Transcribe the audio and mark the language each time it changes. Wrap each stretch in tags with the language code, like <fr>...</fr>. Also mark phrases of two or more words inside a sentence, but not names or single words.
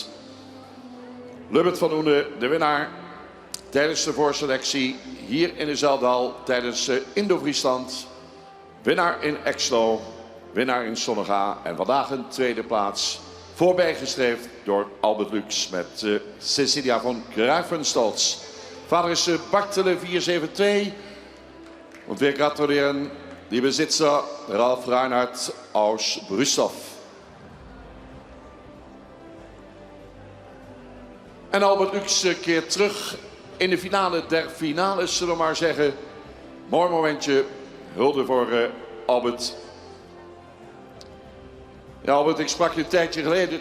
<nl>Lubbert van Oene, de winnaar. Tijdens de voorselectie hier in de Zeldhal, tijdens Indo-Friesland. Winnaar in Exlo, winnaar in Sonnega en vandaag een tweede plaats. Voorbijgestreefd door Albert Lux met Cecilia von Greifenstolz. Vader is Bartele 472.</nl> <de>Und wir gratulieren die Besitzer Ralf Reinhardt aus Brüssow.</de> <nl>En Albert Lux keert terug in de finale der finales, zullen we maar zeggen. Mooi momentje. Hulde voor Albert. Ja, Albert, ik sprak je een tijdje geleden.</nl>